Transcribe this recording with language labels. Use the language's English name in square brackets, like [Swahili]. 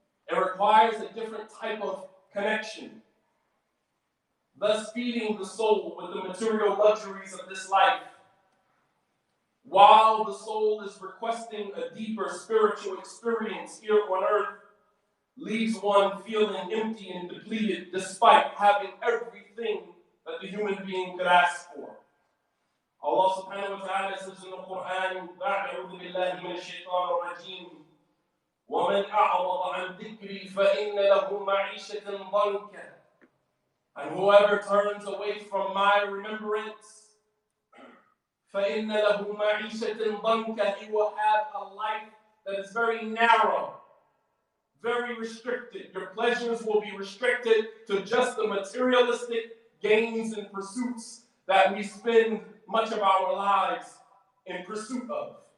[English] It requires a different type of connection, thus feeding the soul with the material luxuries of this life, while the soul is requesting a deeper spiritual experience here on earth, leaves one feeling empty and depleted despite having everything that the human being could ask for. Allah subhanahu wa ta'ala says in the Quran, [Arabic] أعوذ بالله من الشيطان الرجيم ومن أعرض عن ذكري فإن له معيشة ضنكا. [English] And whoever turns away from my remembrance, [Arabic] فإن له معيشة ضنكا, [English] he will have a life that is very narrow, very restricted. Your pleasures will be restricted to just the materialistic gains and pursuits that we spend much of our lives in pursuit of.